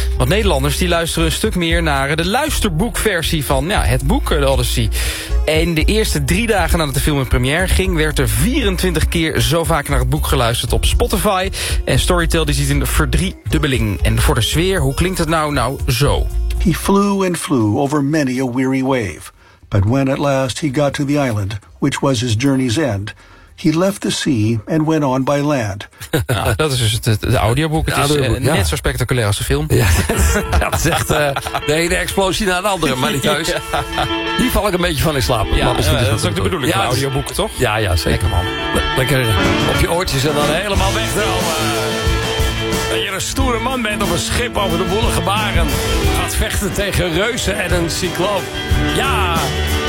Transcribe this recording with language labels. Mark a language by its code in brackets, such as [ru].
[nl] Want Nederlanders die luisteren een stuk meer naar de luisterboekversie van het boek, de Odyssey. En de eerste 3 dagen nadat de film in première ging, werd er 24 keer zo vaak naar het boek geluisterd op Spotify. En Storytel die ziet een verdriedubbeling. En voor de sfeer, hoe klinkt het nou zo? [en] He flew and flew over many a weary wave. But when at last he got to the island, which was his journey's end, he left the sea and went on by land. [nl] Ja, dat is dus het audioboek. Het audioboek, is net zo spectaculair als de film. Ja, dat is echt de ene explosie naar de andere, maar niet thuis. Ja. Die val ik een beetje van in slaap. Ja, maar dat is ook de bedoeling van audioboek, toch? Ja, zeker. Lekker, man. Lekker op je oortjes en dan helemaal wegdromen. Dat je een stoere man bent op een schip over de woelige baren. Gaat vechten tegen reuzen en een cycloop. Ja!